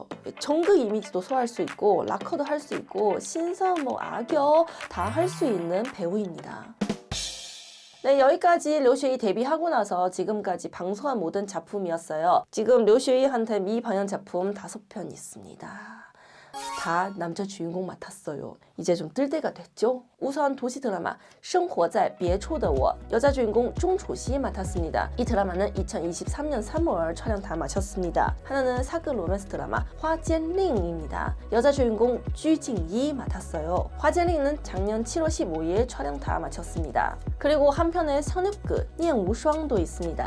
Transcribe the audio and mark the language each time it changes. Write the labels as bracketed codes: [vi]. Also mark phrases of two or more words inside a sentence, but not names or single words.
[ko] 정글 이미지도 소화할 수 있고 락커도 할 수 있고 신사, 악역 다 할 수 있는 배우입니다. 네, 여기까지 류쉐이 데뷔하고 나서 지금까지 방송한 모든 작품이었어요. 지금 류쉐이한테 미방영 작품 5편 있습니다. 다 남자 주인공 맡았어요. 이제 좀 뜰 때가 됐죠? 우선 도시 드라마 生活在别处的我 여자 주인공 종초시 맡았습니다. 이 드라마는 2023년 3월 촬영 다 마쳤습니다. 하나는 사극 로맨스 드라마 화젠링입니다. 여자 주인공 쥐징이 맡았어요. 화젠링은 작년 7월 15일 촬영 다 마쳤습니다. 그리고 한편의 선역극 念无双 도 있습니다.